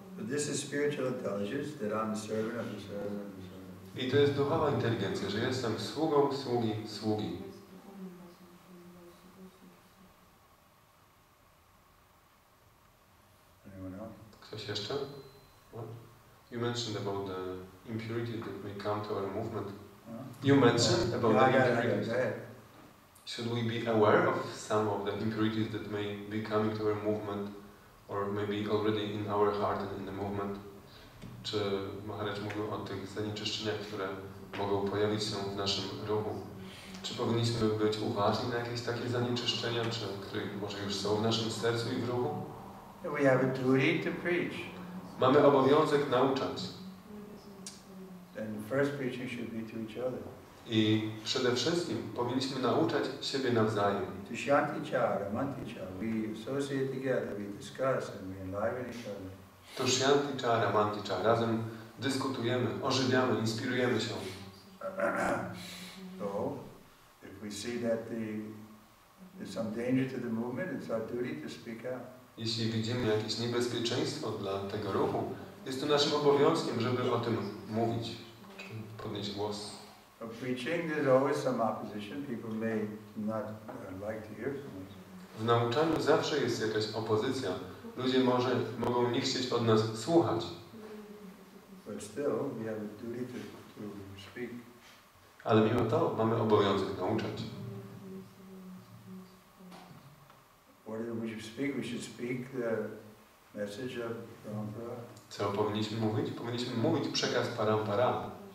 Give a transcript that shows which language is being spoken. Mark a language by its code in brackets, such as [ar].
[en] But this is spiritual intelligence, that I'm the servant of the servant of the servant. [pl] I to jest duchowa inteligencja, że jestem sługą sługi. [en] Anyone else? [pl] Ktoś jeszcze? [en] What? You mentioned about the impurities that may come to our movement. You mentioned about the impurities. Should we be aware of some of the impurities that may be coming to our movement, or maybe already in our heart and in the movement? [pl] Czy Maharaj mówił o tych zanieczyszczeniach, które mogą pojawić się w naszym ruchu? Czy powinniśmy być uważni na jakieś takie zanieczyszczenia, które może już są w naszym sercu i w ruchu? [en] We have a duty to preach. [pl] Mamy obowiązek nauczać. [en] And the first preaching should be to each other. [pl] I przede wszystkim powinniśmy nauczać siebie nawzajem. To shanti chara, manti chara. [en] We associate together, we discuss and we enliven each other. To shanti chara, manti chara. [pl] Razem dyskutujemy, ożywiamy, inspirujemy się. [en] So, if we see that there's some danger to the movement, it's our duty to speak out. [pl] Jeśli widzimy jakieś niebezpieczeństwo dla tego ruchu, jest to naszym obowiązkiem, żeby o tym mówić, czy podnieść głos. [en] For preaching, there's always some opposition. People may not like to hear from us. [pl] W nauczaniu zawsze jest jakaś opozycja. Ludzie mogą nie chcieć od nas słuchać. [en] But still, we have a duty to speak. [pl] Ale mimo to mamy obowiązek nauczać. [en] What we should speak? We should speak the message of Parampara. [pl] Co powinniśmy mówić? Powinniśmy mówić przekaz Parampara.